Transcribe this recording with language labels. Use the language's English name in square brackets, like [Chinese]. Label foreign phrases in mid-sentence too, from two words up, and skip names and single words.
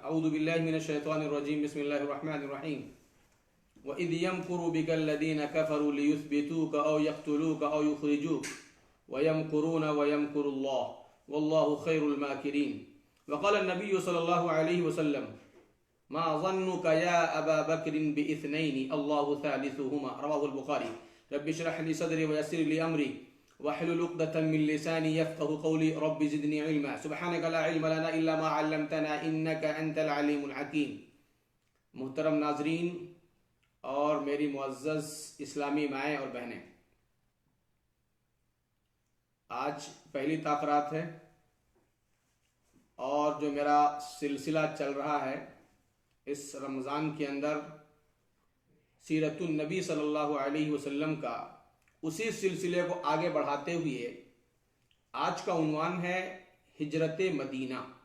[Arabic] أعوذ بالله من الشيطان الرجيم، بسم الله الرحمن الرحيم. وإذ يمكر بك الذين كفروا ليثبتوك أو يقتلوك أو يخرجوك ويمكرون ويمكر الله والله خير الماكرين. وقال النبي صلى الله عليه وسلم ما ظنك يا أبا بكر باثنين الله ثالثهما، رواه البخاري. رب اشرح لي صدري ويسر لي أمري واحلل عقدة من لساني يفقهوا قولي رب زدني علما سبحانك لا علم لنا إلا ما علمتنا إنك أنت العليم الحكيم. [Urdu] محترم ناظرین اور میری معزز اسلامی مائیں اور بہنیں، آج پہلی تاقرات ہے اور جو میرا سلسلہ چل رہا ہے اس رمضان کے اندر [Arabic] سيرة النبي صلى الله عليه وسلم [Urdu] کا، اسی سلسلے کو آگے بڑھاتے ہوئے آج کا عنوان ہے ہجرت مدینہ.